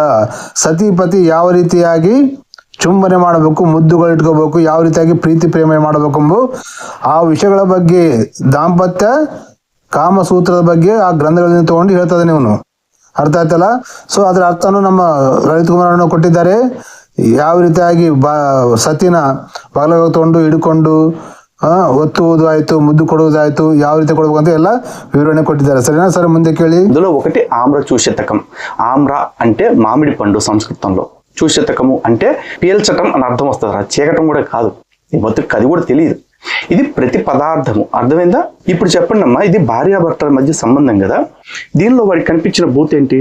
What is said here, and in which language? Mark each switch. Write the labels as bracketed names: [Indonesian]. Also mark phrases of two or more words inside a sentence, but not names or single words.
[Kannada] ಸತಿಪತಿ ಯಾವ ರೀತಿಯಾಗಿ ಚುಂಬನೆ ಮಾಡಬೇಕು, ಮುದ್ದುಗಳು ಇಟ್ಕೋಬೇಕು, ಯಾವ ರೀತಿಯಾಗಿ ಪ್ರೀತಿ ಪ್ರೇಮ ಮಾಡಬೇಕು ಎಂಬ ಆ ವಿಷಯಗಳ ಬಗ್ಗೆ, ದಾಂಪತ್ಯ ಕಾಮಸೂತ್ರದ ಬಗ್ಗೆ ಆ ಗ್ರಂಥಗಳಿಂದ ತಗೊಂಡು ಹೇಳ್ತದೆ ಇವನು. ಅರ್ಥ ಆಯ್ತಲ್ಲ? ಸೊ ಅದ್ರ ಅರ್ಥನು ನಮ್ಮ ಲಲಿತ್ ಕುಮಾರ್ ಅಣ್ಣ ಕೊಟ್ಟಿದ್ದಾರೆ. ಯಾವ ರೀತಿಯಾಗಿ ಸತಿನ ಬಾಗಿಲಾಗ ತಗೊಂಡು ಹಿಡ್ಕೊಂಡು ಒತ್ತುವುದು ಆಯ್ತು, ಮುದ್ದು ಕೊಡುವುದಾಯ್ತು, ಯಾವ ರೀತಿ ಕೊಡ್ಬೇಕು ಅಂತ ಎಲ್ಲ ವಿವರಣೆ ಕೊಟ್ಟಿದ್ದಾರೆ. ಸರಿನಾ ಸರ್? ಮುಂದೆ ಕೇಳಿ. [Telugu] ఇందులో ఒకటి ఆమ్ర చూషితకం. ఆమ్ర అంటే మామిడి పండు సంస్కృతంలో, చూషితకము అంటే పీల్చటం అని అర్థం వస్తుంది. చీకటం కూడా కాదు, ఈ బతుకు అది కూడా తెలియదు. ఇది ప్రతి పదార్థము. అర్థమైందా? ఇప్పుడు చెప్పండి అమ్మా, ఇది భార్యాభర్తల మధ్య సంబంధం కదా, దీనిలో వాడికి కనిపించిన భూతి ఏంటి?